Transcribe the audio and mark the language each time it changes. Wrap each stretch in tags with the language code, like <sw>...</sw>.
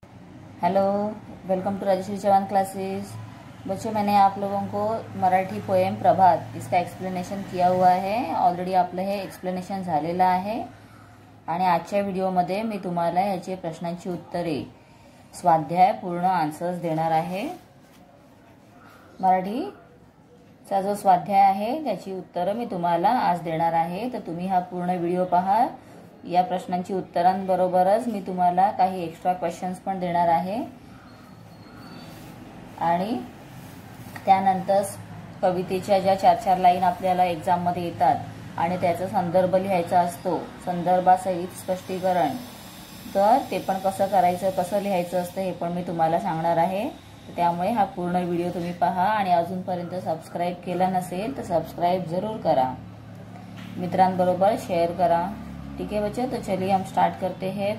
<en>Hello, welcome to Rajshree Chauhan classes.</en> <hi>बच्चों, मैंने आप लोगों को मराठी पोएम प्रभात इसका एक्सप्लेनेशन किया हुआ है।</hi> <mr>ऑलरेडी आपलं हे एक्सप्लेनेशन झालेलं आहे आणि आजच्या व्हिडिओमध्ये मी तुम्हाला याचे प्रश्नांची उत्तरे स्वाध्याय पूर्ण आन्सर्स देणार आहे। मराठीचा जो स्वाध्याय आहे त्याची उत्तरं मी तुम्हाला आज देणार आहे, तर तुम्ही हा पूर्ण व्हिडिओ पहा। या प्रश्नांची उत्तरांबरोबरच मी तुम्हाला काही एक्स्ट्रा क्वेश्चन्स पण देणार आहे आणि त्यानंतर कवितेच्या ज्या 4-4 लाईन आपल्याला एग्जाम मध्ये येतात आणि त्याचा संदर्भ लिहायचा असतो, संदर्भासहित स्पष्टीकरण, तर ते पण कसं करायचं, कसं लिहायचं असतं हे पण मी तुम्हाला सांगणार आहे। त्यामुळे हा पूर्ण व्हिडिओ तुम्ही पहा आणि अजूनपर्यंत सबस्क्राइब केला नसेल तर सबस्क्राइब जरूर करा, मित्रांबरोबर शेअर करा।</mr> <hi>ठीक है बच्चों, तो चलिए हम स्टार्ट करते हैं।</hi>